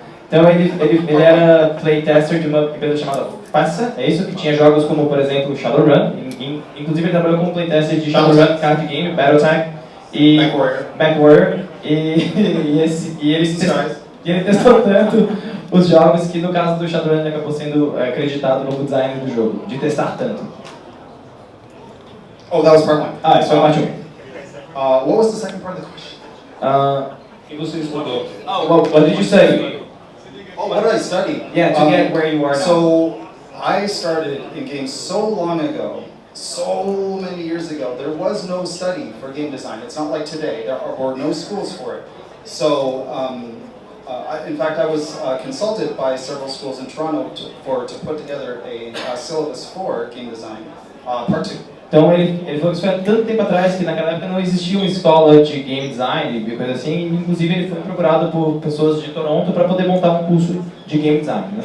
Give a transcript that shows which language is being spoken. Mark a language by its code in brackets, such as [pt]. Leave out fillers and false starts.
[pt] Então ele era playtester de uma empresa chamada FASA, é isso, que tinha jogos como, por exemplo, Shadowrun, inclusive ele trabalhou como playtester de Shadowrun card game, BattleTech e MechWarrior, e ele testou tanto os jogos que no caso do Shadowrun ele acabou sendo acreditado no design do jogo, de testar tanto. [en] Oh, that was part one. [pt] Isso foi a parte 1. [en] What was the second part of the question? [pt] O que você estudou? [en] What did you study? Oh, what did I study? Yeah, to get where you are now. So, I started in games so long ago, so many years ago. There was no study for game design. It's not like today. There were no schools for it. So, in fact, I was consulted by several schools in Toronto to put together a syllabus for game design, part 2. [pt] Então ele falou que isso foi há tanto tempo atrás que naquela época não existia uma escola de game design e coisa assim, inclusive ele foi procurado por pessoas de Toronto para poder montar um curso de game design, né?